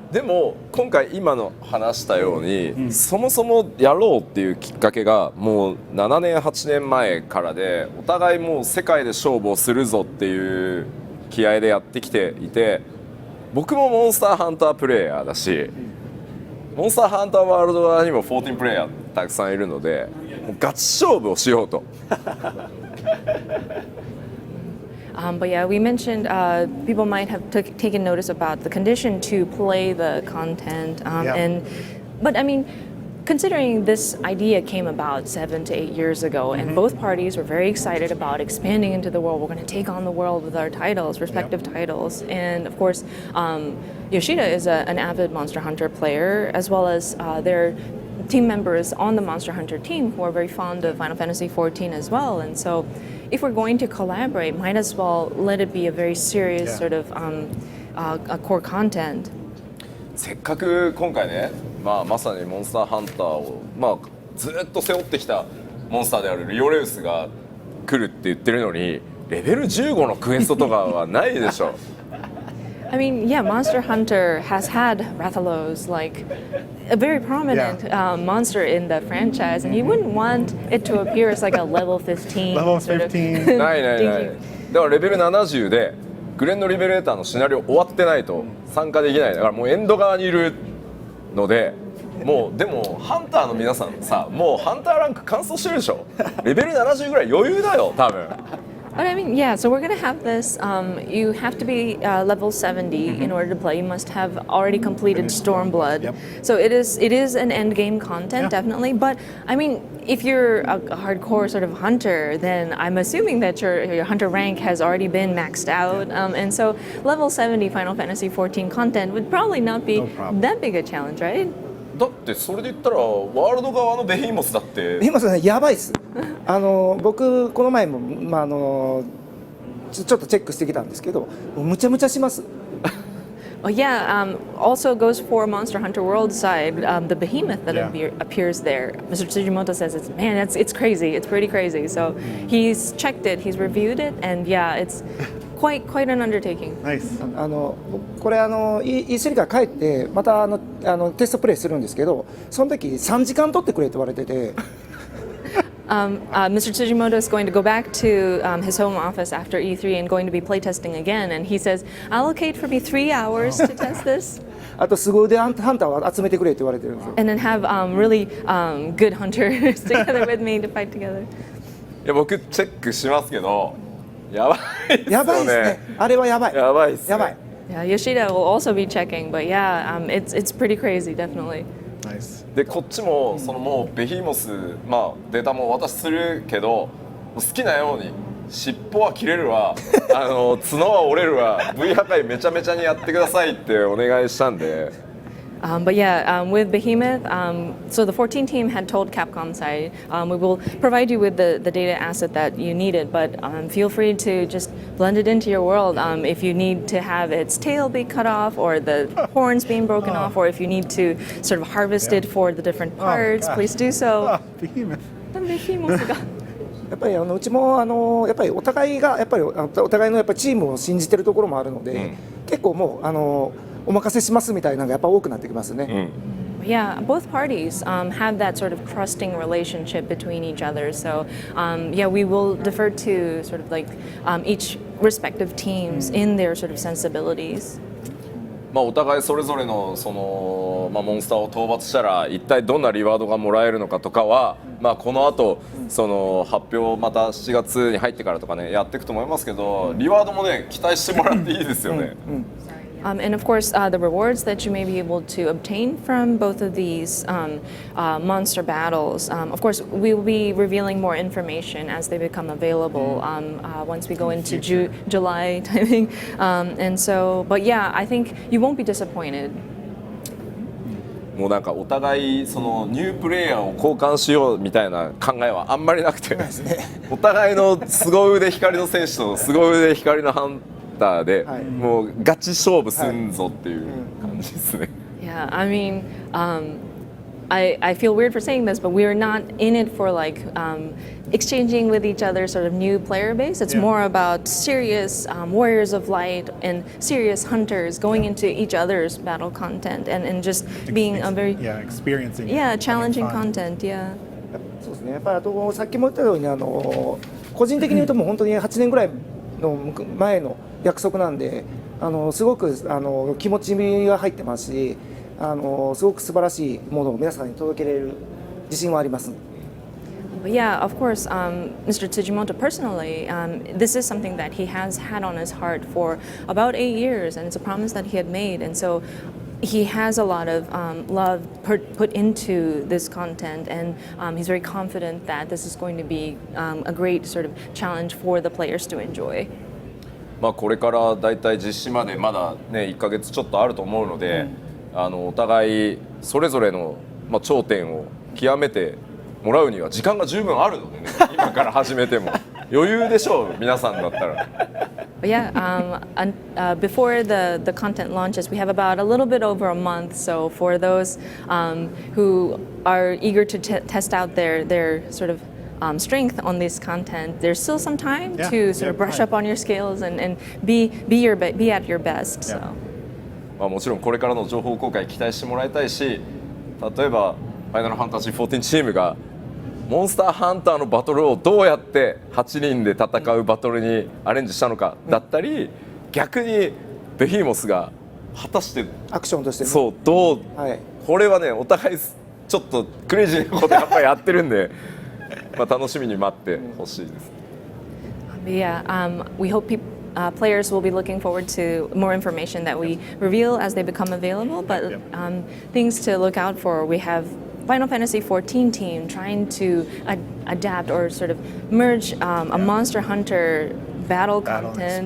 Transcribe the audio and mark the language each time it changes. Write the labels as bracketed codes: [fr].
[ja] でも今回今の話したように、そもそもやろうっていうきっかけがもう7年8年前からで、お互いもう世界で勝負をするぞっていう気合でやってきていて、僕もモンスターハンタープレイヤーだし、モンスターハンターワールド側にも14プレイヤーたくさんいるので、もうガチ勝負をしようと。 [en] But yeah, we mentioned people might have taken notice about the condition to play the content. But I mean, considering this idea came about 7 to 8 years ago, and both parties were very excited about expanding into the world. We're going to take on the world with our titles, respective titles. And of course, Yoshida is an avid Monster Hunter player, as well as their team members on the Monster Hunter team who are very fond of Final Fantasy XIV as well. And so if we're going to collaborate, might as well let it be a very serious sort of a core content. [ja] せっかく今回ね、まさにモンスターハンターを、ずっと背負ってきたモンスターであるリオレウスが来るって言ってるのに、レベル15のクエストとかはないでしょ。 [en] I mean, yeah, Monster Hunter has had Rathalos, like a very prominent monster in the franchise, and you wouldn't want it to appear as like a level 15. Level sort of 15. [ja] ないないない。だからレベル70でグレンドリベレーターのシナリオ終わってないと参加できない。だからもうエンド側にいるので、もうでもハンターの皆さんさ、もうハンターランク完走してるでしょ。レベル70ぐらい余裕だよ多分。 [en] But I mean, yeah, so we're going to have this. You have to be level 70 in order to play. You must have already completed Stormblood. So it is an end game content, definitely. But I mean, if you're a hardcore sort of hunter, then I'm assuming that your hunter rank has already been maxed out. And so level 70 Final Fantasy XIV content would probably not be that big a challenge, right? [ja] だってそれで言ったらワールド側のベヒモスだって今ねやばいっす。僕この前もちょっとチェックしてきたんですけど、むちゃむちゃします。 [en] Oh yeah, also goes for Monster Hunter World side, the behemoth that appears there. Mr. Tsujimoto says it's crazy, it's pretty crazy. So he's checked it, he's reviewed it, and yeah, it's quite an undertaking. Nice. [ja] これE3 から帰ってまたテストプレイするんですけど、その時3時間取ってくれって言われてて。 [en] Mr. Tsujimoto is going to go back to his home office after E3 and going to be playtesting again. And he says, allocate for me 3 hours to test this. [ja] あと凄腕ハンターを集めてくれって言われてるんですよ。 [en] And then have really good hunters together with me to fight together. [ja] いや僕チェックしますけど、やばいっすよね。やばいですね。あれはやばい。やばいっすね。やばい。 [en] Yeah, Yoshida will also be checking, but yeah, it's pretty crazy, definitely. Nice. [ja] でこっちもそのもうベヒモス、データもお渡しするけど、好きなように尻尾は切れるわ、角は折れるわ、V 破壊めちゃめちゃにやってくださいってお願いしたんで。 [en] But yeah, with Behemoth, so the 14 team had told Capcom side, we will provide you with the data asset that you needed, but feel free to just blend it into your world. If you need to have its tail be cut off, or the horns being broken off, or if you need to sort of harvest it for the different parts, please do so. Behemoth. [ja] Behemoth がやっぱりうちもやっぱりお互いがやっぱりお互いのやっぱチームを信じてるところもあるので、結構もうお任せしますみたいなのがやっぱ多くなってきますね。 [en] Yeah, both parties have that sort of trusting relationship between each other. So, yeah, we will defer to sort of like each respective teams in their sort of sensibilities. [ja] お互いそれぞれのその、モンスターを討伐したら一体どんなリワードがもらえるのかとかは、この後その発表また7月に入ってからとかねやっていくと思いますけど、リワードもね期待してもらっていいですよね。 [en] And of course, the rewards that you may be able to obtain from both of these monster battles. Of course, we will be revealing more information as they become available once we go into July timing. And so, but yeah, I think you won't be disappointed. [ja] もうなんかお互いそのニュープレイヤーを交換しようみたいな考えはあんまりなくて、お互いの凄腕光の選手と凄腕光のハンターで、もうガチ勝負すんぞっていう感じですね。 [en] Yeah, I mean, I feel weird for saying this, but we're not in it for like exchanging with each other sort of new player base. It's more about serious warriors of light and serious hunters going into each other's battle content and just being a very experiencing challenging content. Yeah. [ja] そうですね。やっぱりあとさっきも言ったように個人的に言うともう本当に8年ぐらいの前の約束なんで、すごく気持ちが入ってますし、すごく素晴らしいものを皆さんに届けられる自信はあります。 [en] But yeah, of course, Mr. Tsujimoto personally, this is something that he has had on his heart for about 8 years, and it's a promise that he had made. And so he has a lot of love put into this content, and he's very confident that this is going to be a great sort of challenge for the players to enjoy. [ja] まあこれからだいたい実施までまだね1ヶ月ちょっとあると思うので、お互いそれぞれの頂点を極めてもらうには時間が十分あるのでね、今から始めても余裕でしょう皆さんだったら。 [en] But yeah, before the content launches, we have about a little bit over a month. So for those who are eager to test out their sort of strength on this content, there's still some time to sort of brush up on your skills and be at your best. So. [ja] まあもちろんこれからの情報公開期待してもらいたいし、例えばファイナルファンタジー14チームがモンスターハンターのバトルをどうやって8人で戦うバトルにアレンジしたのかだったり、逆にベヒーモスが果たしてアクションとしてそうどう、これはねお互いちょっとクレイジーなことやっぱりやってるんで、まあ楽しみに待ってほしいです。 [en] Yeah, we hope players will be looking forward to more information that we reveal as they become available. But things to look out for, we have Final Fantasy XIV team trying to adapt or sort of merge a Monster Hunter battle content